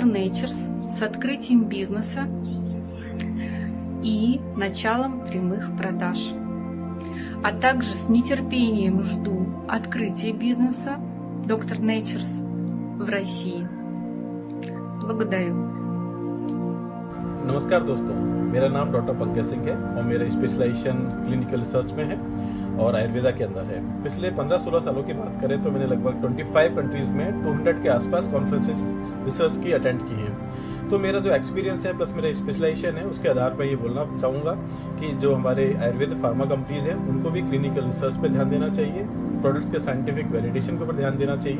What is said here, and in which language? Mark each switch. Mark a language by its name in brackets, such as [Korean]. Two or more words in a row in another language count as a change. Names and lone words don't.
[Russian] Natures с открытием бизнеса и началом прямых продаж. А также с нетерпением жду открытия бизнеса Dr. Natures в России. Благодарю. [Hindi] नमस्कार दोस्तों, मेरा नाम डॉक्टर पंकज सिंह है और मेरा स्पेशलाइजेशन [English] clinical research [Hindi] में है और आयुर्वेदा के अंदर है। पिछले 15-16 सालों की बात करें तो मैंने लगभग 25 कंट्रीज में 200 के आसपास [English] conferences research [Hindi] की अटेंड की है। तो मेरा जो एक्सपीरियंस है प्लस मेरा स्पेशलाइजेशन है उसके आधार पर ये बोलना चाहूँगा कि जो हमारे आयुर्वेद [English] pharma companies [Hindi] हैं उनको भी [English] clinical research [Hindi] पे ध्यान देना चाहिए, प्रोडक्ट्स के [English] scientific validation [Hindi] के ऊपर ध्यान देना चाहिए।